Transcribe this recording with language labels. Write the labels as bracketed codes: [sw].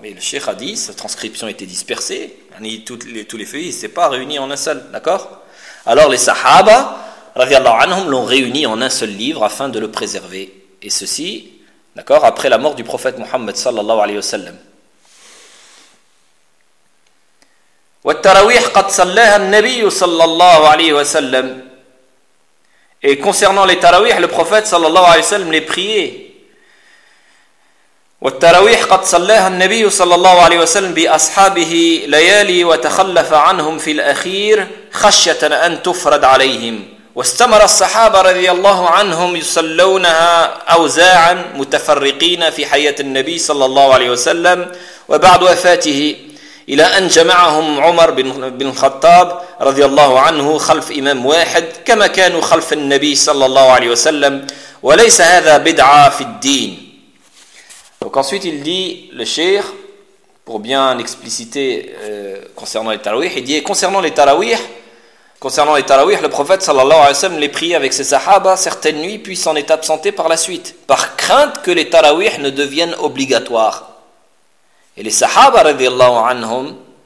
[fr] Mais le Cheikh a dit, sa transcription était dispersée, tous les feuillets, ils ne s'étaient pas réunis en un seul. D'accord ? Alors les sahaba, radiallahu anhum, l'ont réuni en un seul livre afin de le préserver. Et ceci, d'accord, après la mort du prophète Mohammed sallallahu alayhi wa sallam. [ar] والتراويح قد صلاها النبي صلى الله عليه وسلم. [fr] Et concernant les tarawih, le prophète [ar] صلى الله عليه وسلم [fr] les priait. [ar] والتراويح قد صلاها النبي صلى الله عليه وسلم بأصحابه ليالي وتخلف عنهم في الأخير خشية أن تفرد عليهم. واستمر الصحابة رضي الله عنهم يصلونها أوزاعا متفرقين في حياة النبي صلى الله عليه وسلم وبعد وفاته. إلى أن جمعهم عمر بن الخطاب رضي الله عنه خلف إمام واحد كما كانوا خلف النبي صلى الله عليه وسلم وليس هذا بدعة في الدين. [fr] Donc ensuite il dit le cheikh, pour bien expliciter concernant les tarawih, il dit concernant les tarawih, le prophète [ar] صلى الله عليه وسلم [fr] les prie avec ses sahaba certaines nuits puis s'en est absenté par la suite, par crainte que les tarawih ne deviennent obligatoires. Et les sahaba, radiallahu anhum,